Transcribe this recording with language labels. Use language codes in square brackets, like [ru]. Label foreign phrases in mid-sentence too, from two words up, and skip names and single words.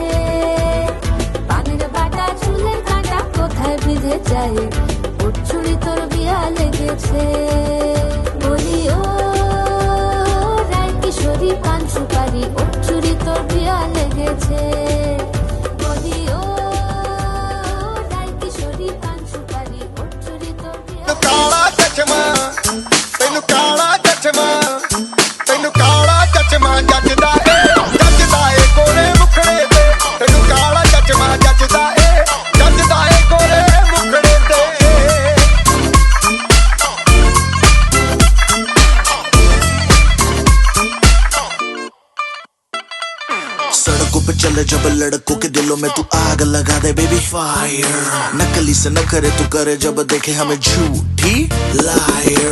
[bn] পানের বাটা চুলের কাঁটা কোথায় বিঁধে যায়, ওর চুড়ি তোর বিয়া লেগেছে। বলি ও রায় কিশোরী পান সুপারি, ওর চুড়ি তোর বিয়া লেগেছে। বলি ও রায় কিশোরী পান সুপারি, ওর চুড়ি তোর বিয়া [pa] ਕਾਲਾ ਚਚਮਾ ਤੈਨੂੰ ਕਾਲਾ ਚਚਮਾ ਤੈਨੂੰ ਕਾਲਾ ਚਚਮਾ ਜੱਜਦਾ ਏ ਕੋਰੇ ਮੁਖੜੇ ਤੇ ਤੈਨੂੰ ਕਾਲਾ ਚਚਮਾ ਜੱਜਦਾ ਏ ਕੋਰੇ ਮੁਖੜੇ ਤੇ [hi] सड़कों पे चले जब लड़कों के दिलों में तू आग लगा दे [en] baby fire, [hi] नकली से न करे तू करे जब देखे हमें झूठी लायर।